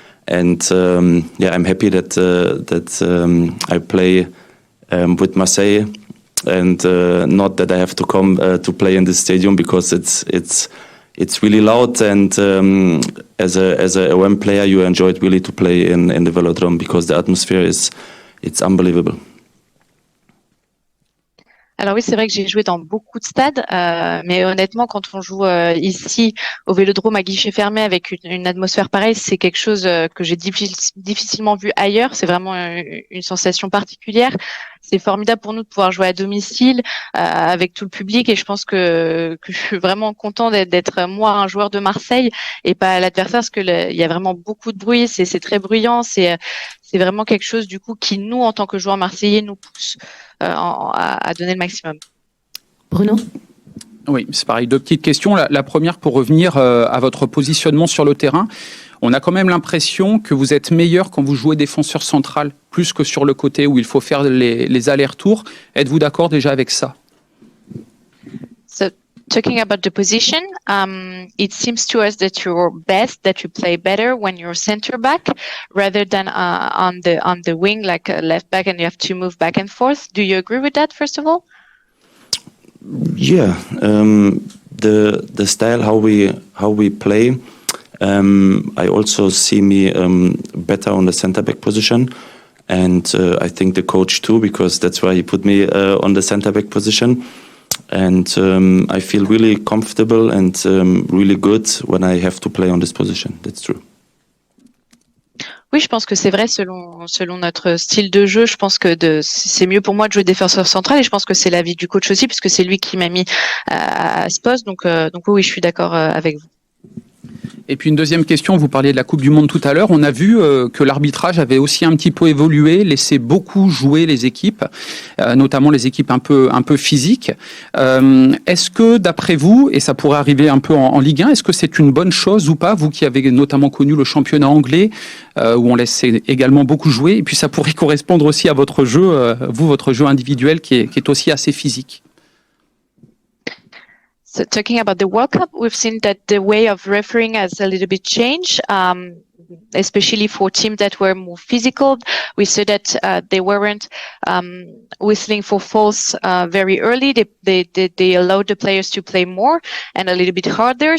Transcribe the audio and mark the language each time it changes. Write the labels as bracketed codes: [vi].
[en] And yeah, I'm happy that I play with Marseille. And not that I have to come to play in this stadium, because it's really loud, and as a away player you enjoy it really to play in the Velodrome, because the atmosphere it's unbelievable. [fr] Alors oui, c'est vrai que j'ai joué dans beaucoup de stades, mais honnêtement, quand on joue ici au Vélodrome à guichet fermé avec une atmosphère pareille, c'est quelque chose que j'ai difficilement vu ailleurs. C'est vraiment une sensation particulière. C'est formidable pour nous de pouvoir jouer à domicile avec tout le public, et je pense que je suis vraiment content d'être moi un joueur de Marseille et pas l'adversaire, parce que il y a vraiment beaucoup de bruit, c'est très bruyant, c'est vraiment quelque chose du coup qui nous, en tant que joueurs marseillais, nous pousse à donner le maximum. Bruno? Oui, c'est pareil. Deux petites questions. La première, pour revenir à votre positionnement sur le terrain. On a quand même l'impression que vous êtes meilleur quand vous jouez défenseur central, plus que sur le côté où il faut faire les allers-retours. Êtes-vous d'accord déjà avec ça? [en] So, talking about the position, it seems to us that you're best, that you play better when you're center back rather than on the wing, like left back, and you have to move back and forth. Do you agree with that, first of all? Yeah, the style how we play. I also see me better on the center back position, and I think the coach too, because that's why he put me on the center back position. And I feel really comfortable and really good when I have to play on this position. That's true. [fr] Oui, je pense que c'est vrai selon notre style de jeu. Je pense que c'est mieux pour moi de jouer défenseur central, et je pense que c'est l'avis du coach aussi, puisque c'est lui qui m'a mis à ce poste. Donc oui, je suis d'accord avec vous. Et puis une deuxième question, vous parliez de la Coupe du Monde tout à l'heure. On a vu que l'arbitrage avait aussi un petit peu évolué, laissé beaucoup jouer les équipes, notamment les équipes un peu physiques. Est-ce que, d'après vous, et ça pourrait arriver un peu en Ligue 1, est-ce que c'est une bonne chose ou pas, vous qui avez notamment connu le championnat anglais, où on laisse également beaucoup jouer, et puis ça pourrait correspondre aussi à votre jeu, votre jeu individuel qui est aussi assez physique? [en] So talking about the World Cup, we've seen that the way of refereeing has a little bit changed, especially for teams that were more physical. We saw that they weren't whistling for fouls very early. They allowed the players to play more and a little bit harder.